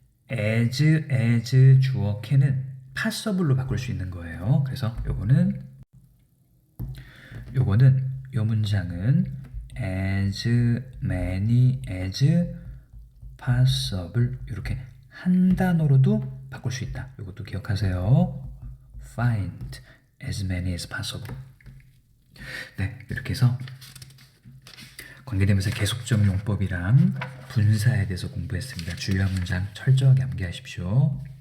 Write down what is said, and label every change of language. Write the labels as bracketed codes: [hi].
[ko] as 주어 can은 passable로 바꿀 수 있는 거예요. 그래서 요거는 요 문장은 as many as possible 이렇게 한 단어로도 바꿀 수 있다. 이것도 기억하세요. [en] Find as many as possible. [ko] 네, 이렇게 해서 관계대명사 계속적 용법이랑 분사에 대해서 공부했습니다. 주요한 문장 철저하게 암기하십시오.